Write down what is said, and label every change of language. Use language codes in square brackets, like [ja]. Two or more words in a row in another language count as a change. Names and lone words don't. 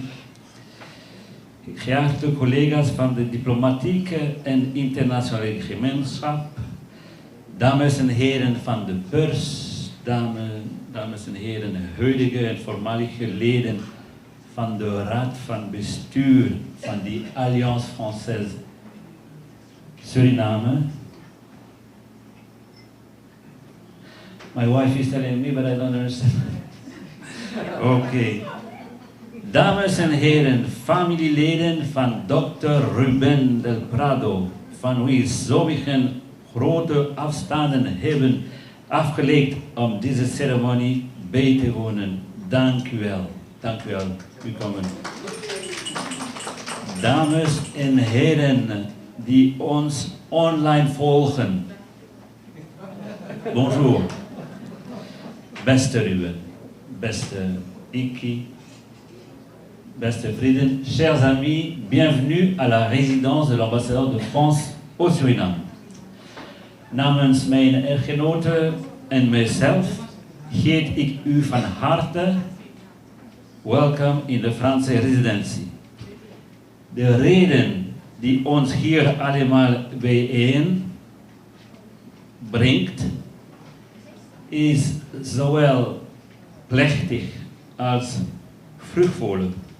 [nl] Geachte collega's van de diplomatieke en internationale gemeenschap. Dames en heren van de pers, dames en heren huidige en voormalige leden van de Raad van Bestuur van de Alliance Française Suriname. [en] My wife is telling me, but I don't understand. [nl] Oké. Dames en heren, familieleden van Dr. Ruben del Prado, van wie sommigen grote afstanden hebben afgelegd om deze ceremonie bij te wonen. Dank u wel. Dank u wel. U komen. Dames en heren die ons online volgen. Bonjour. Beste Ruben, beste Iki, beste vrienden, [fr] chers amis, bienvenue à la résidence de l'ambassadeur de France au Suriname. [nl] Namens mijn echtgenote en mijzelf heet ik u van harte welkom in de Franse residentie. De reden die ons hier allemaal bijeen brengt is zowel plechtig als vruchtvolle.